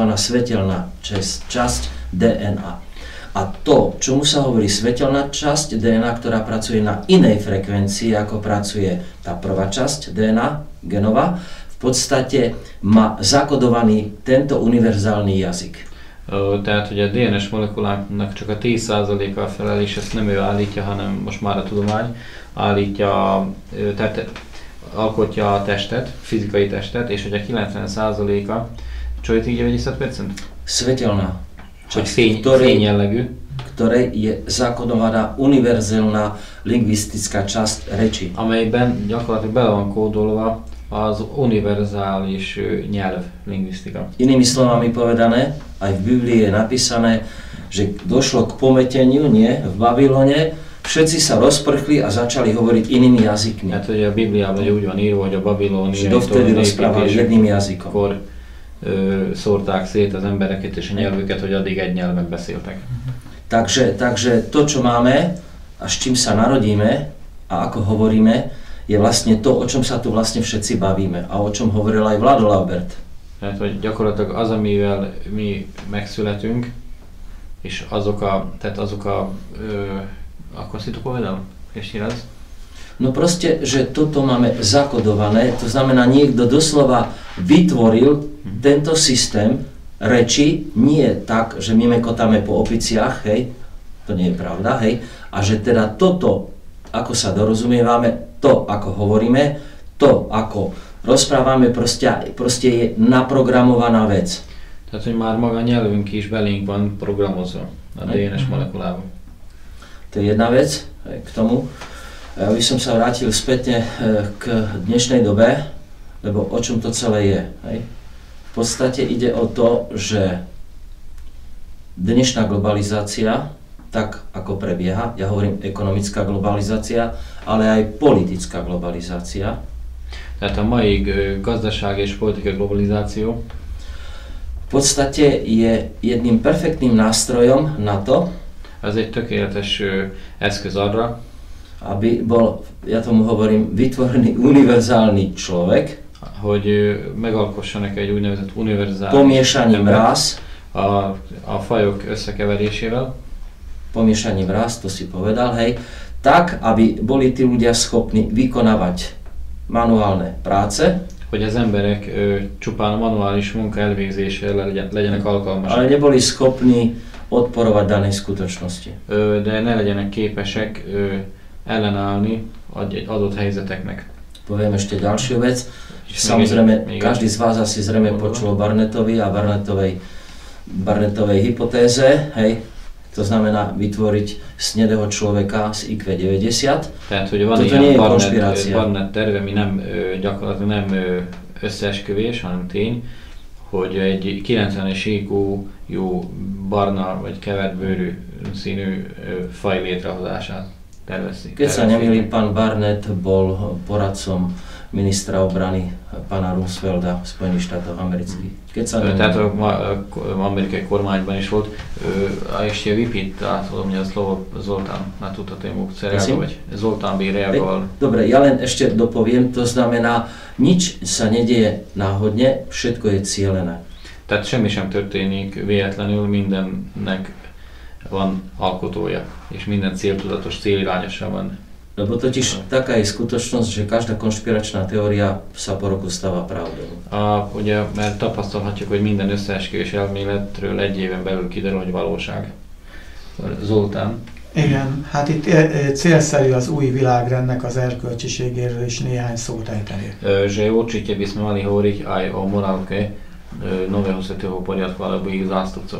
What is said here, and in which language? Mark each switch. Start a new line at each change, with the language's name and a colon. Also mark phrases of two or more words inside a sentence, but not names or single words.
Slovak: Svetelná časť DNA. A to, čomu sa hovorí svetelná časť DNA, ktorá pracuje na inej frekvencii, ako pracuje tá prvá časť DNA, genová, v podstate má zakodovaný tento univerzálny jazyk.
Hungarian: Tehát ugye a DNS molekuláknak csak a 10%-a felel, és ezt nem ő állítja, hanem most már a tudomány állítja, tehát alkotja a testet, fizikai testet, és ugye 90%-a,
Slovak: čo je tých 90%? Svetelná.
Hungarian: Hogy fény jellegű.
Slovak: Ktorej je zakodovaná univerzálna lingvistická časť reči.
Hungarian: Amelyben gyakorlatilag bele van kódolva az univerzális nyelv, lingvisztika.
Slovak: Inými slovami povedané, aj v Biblii je napísané, že došlo k pometeniu, v Babylone, všetci sa rozprchli a začali hovoriť inými jazykmi.
Hungarian: Hát ugye a Bibliában úgy van írva, hogy a babilóniai
Slovak: dovtedy rozprávali jedným jazykom.
Hungarian: Akkor szórták szét az embereket és a nyelvüket, hogy addig egy nyelven beszéltek.
Slovak: Takže to, čo máme a s čím sa narodíme a ako hovoríme, je vlastne to, o čom sa tu vlastne všetci bavíme a o čom hovoril aj Vlado Laubert.
Hungarian: Tehát, hogy gyakorlatilag az, amivel mi megszületünk, és azok a
Slovak: ako si to povedal? Ešte raz? No proste, že toto máme zakodované, to znamená, niekto doslova vytvoril tento systém reči, nie tak, že my mekotáme po opiciach, hej, to nie je pravda, hej, a že teda toto, ako sa dorozumievame, to, ako hovoríme, to, ako rozprávame, proste je naprogramovaná vec.
Hungarian: Tehát, hogy már maga nyelvünk is belénk van programozva a DNS molekulában.
Slovak: To je jedna vec k tomu. Ja by som sa vrátil spätne k dnešnej dobe, lebo o čom to celé je. Hej? V podstate ide o to, že dnešná globalizácia, tak ako prebieha, ja hovorím ekonomická globalizácia, ale aj politická globalizácia.
Hungarian: Tehát a mai gazdaság és politikai globalizáció
Slovak: v podstate je jedným perfektným nástrojom na to,
Hungarian: ez egy tökéletes eszköz arra,
Slovak: aby bol, ja tomu hovorím, vytvorený univerzálny človek,
Hungarian: hogy megalkossanak egy úgynevezett univerzális
Slovak: pomiešaním rás,
Hungarian: a fajok összekeverésével.
Slovak: Pomiešaním rás, to si povedal, hej, tak, aby boli tí ľudia schopní vykonávať manuálne práce,
Hungarian: hogy az emberek csupán a manuális munka elvégzésére legyenek alkalmasak.
Slovak: Ale neboli schopní odporovať danej skutočnosti.
Hungarian: De ne legyenek képesek ellenállni egy adott helyzeteknek.
Slovak: Poviem ešte ďalšiu vec. Samozrejme, každý z vás asi zrejme počul o Barnettovi a Barnettovej hypotéze, hej? To znamená vytvoriť snedého človeka z IQ 90.
Hungarian: Tehát, hogy van ilyen Barnett terve, ami gyakorlatilag nem összeesküvés, hanem tény, hogy egy 90-es IQ-jú barna vagy kevert bőrű színű faj létrehozását tervezik.
Slovak: Keď sa nemýlim, pán Barnett bol poradcom ministra obrany pána Roosevelta v Spojených štátoch amerických.
Hungarian: Tehát amerikai kormányban is volt.
Slovak: A ještě vypýta mě slovo Zoltán na túto tému. Chce reagovať? Zoltán by reagoval. Dobre, ja len ešte dopoviem, to znamená, nič sa nedieje náhodne, všetko je cielené.
Hungarian: Tehát semmi sem történik véletlenül, mindennek van alkotója, és minden céltudatos, célirányosan van.
Slovak: Lebo totiž taká je skutočnosť, že každá konšpiračná teória sa po roku stáva pravdou.
Hungarian: Ugye, mert tapasztalhatjuk, hogy minden összeesküvés elméletről egy éven belül kiderül, hogy valóság. Zoltán. Igen, hát itt célszerű az új világrendnek az erkölcsiségéről is néhány szót ejteni.
Slovak: Že určite by sme mali hovoriť aj o morálke nového svätého poriadku alebo ich zástupcov.